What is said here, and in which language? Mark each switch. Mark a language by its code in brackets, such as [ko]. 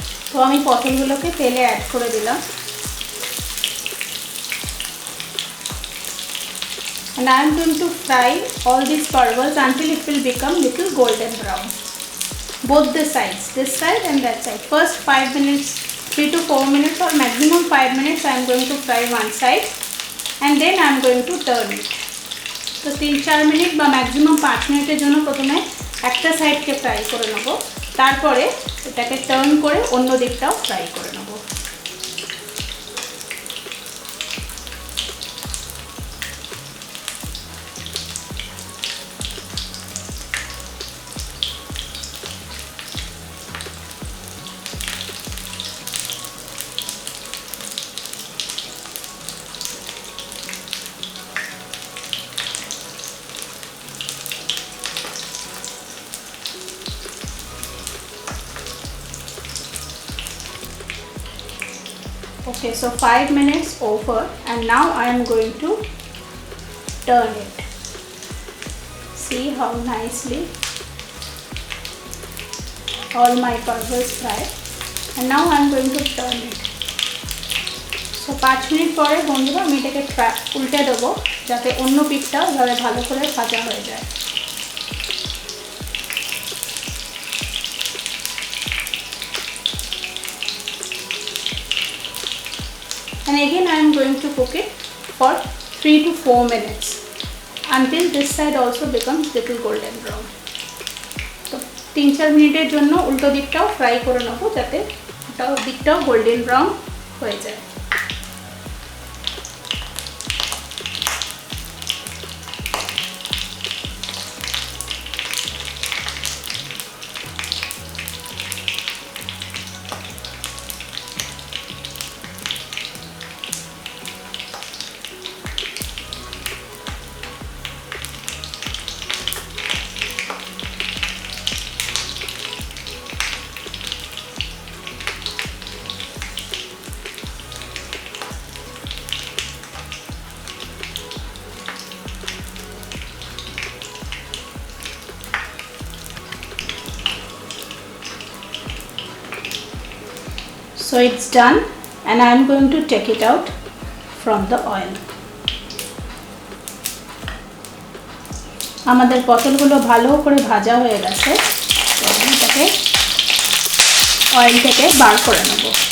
[bn] তো আমি পটলগুলোকে তেলে অ্যাড করে দিলাম, [en] and I am going to fry all these parwals until it will become little golden brown, both the sides, this side and that side. First 5 minutes, 3 to 4 minutes or maximum 5 minutes I am going to fry one side, and then I am going to turn it. [bn] তো 3-4 minute বা maximum 5 মিনিটের জন্য প্রথমে একটা সাইডকে fry করে নেব, তারপরে এটাকে টার্ন করে অন্য দিকটাও ফ্রাই করে নেব। [en] Okay, so 5 minutes over, and now I am going to turn it. See how nicely all my parwals fried, and now I am going to turn it. [bn] So 5 minute পরে বন্ধুরা আমি এটাকে উল্টে দেবো যাতে অন্য পিঠটাও এভাবে ভালো করে ভাজা হয়ে যায়। [en] And again I am going to cook it for 3 to 4 minutes until this side also becomes little golden brown. [bn] তো 3-4 মিনিটের জন্য উল্টো দিকটাও ফ্রাই করে নেব যাতে ওটাও দিকটাও গোল্ডেন ব্রাউন হয়ে যায়। [en] So it's done, and I am going to take it out from the oil. [bn] আমাদের পটলগুলো ভালো করে ভাজা হয়ে গেছে, এটাকে অয়েল থেকে বার করে নেব।